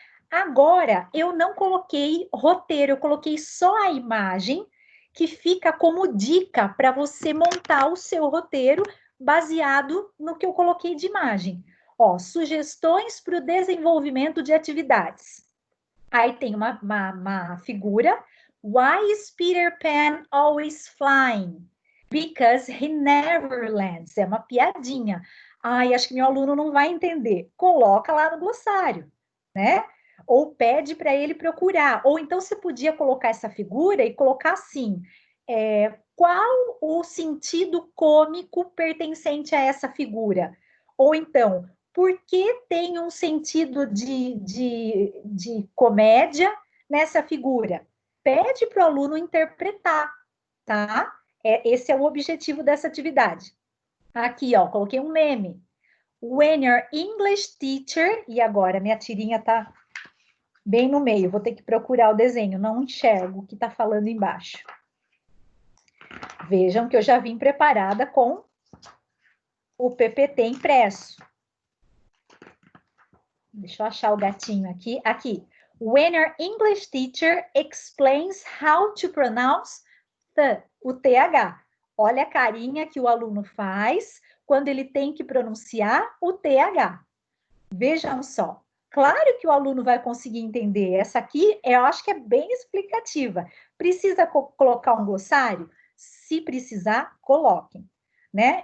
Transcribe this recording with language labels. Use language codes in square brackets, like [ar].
[pt] Agora, eu não coloquei roteiro, eu coloquei só a imagem, que fica como dica para você montar o seu roteiro baseado no que eu coloquei de imagem. Ó, sugestões para o desenvolvimento de atividades. Aí tem uma figura. [en] Why is Peter Pan always flying? Because he never lands. [pt] É uma piadinha. Ai, acho que meu aluno não vai entender. Coloca lá no glossário, né? Ou pede para ele procurar. Ou então você podia colocar essa figura e colocar assim, qual o sentido cômico pertencente a essa figura? Ou então, por que tem um sentido de comédia nessa figura? Pede para o aluno interpretar, tá? Esse é o objetivo dessa atividade. Aqui, ó, coloquei um meme. [en] When your English teacher... [pt] E agora, minha tirinha tá bem no meio. Vou ter que procurar o desenho. Não enxergo o que tá falando embaixo. Vejam que eu já vim preparada com o PPT impresso. Deixa eu achar o gatinho aqui. Aqui. [en] When your English teacher explains how to pronounce o TH. [pt] Olha a carinha que o aluno faz quando ele tem que pronunciar o TH. Vejam só. Claro que o aluno vai conseguir entender. Essa aqui, eu acho que é bem explicativa. Precisa colocar um glossário? Se precisar, coloquem. Né?